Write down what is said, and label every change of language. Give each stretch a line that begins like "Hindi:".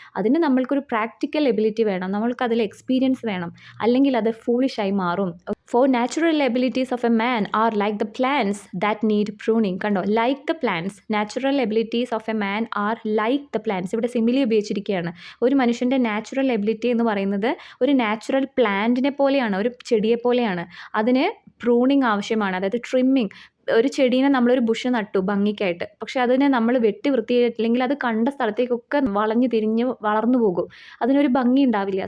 Malayalam: അതിന് നമ്മൾക്കൊരു practical ability വേണം, നമ്മൾക്കതിൽ എക്സ്പീരിയൻസ് വേണം, അല്ലെങ്കിൽ അത് ഫൂളിഷായി മാറും.
English: For natural abilities of a man are like the plants that need pruning. കണ്ടോ, like the plants. Natural abilities of a man are like the plants.
Malayalam: ഇവിടെ simile ഉപയോഗിച്ചിരിക്കുകയാണ്. ഒരു മനുഷ്യൻ്റെ നാച്ചുറൽ എബിലിറ്റി എന്ന് പറയുന്നത് ഒരു നാച്ചുറൽ പ്ലാന്റിനെ പോലെയാണ്, ഒരു ചെടിയെ പോലെയാണ്. അതിന് പ്രൂണിങ് ആവശ്യമാണ്, അതായത് ട്രിമ്മിങ്. ഒരു ചെടീനെ നമ്മളൊരു ബുഷ് നട്ടു ഭംഗിക്കായിട്ട്, പക്ഷെ അതിനെ നമ്മൾ വെട്ടി വൃത്തിയായിട്ടില്ലെങ്കിൽ അത് കണ്ട സ്ഥലത്തേക്കൊക്കെ വളഞ്ഞു തിരിഞ്ഞ് വളർന്നു പോകും, അതിനൊരു ഭംഗി ഉണ്ടാവില്ല.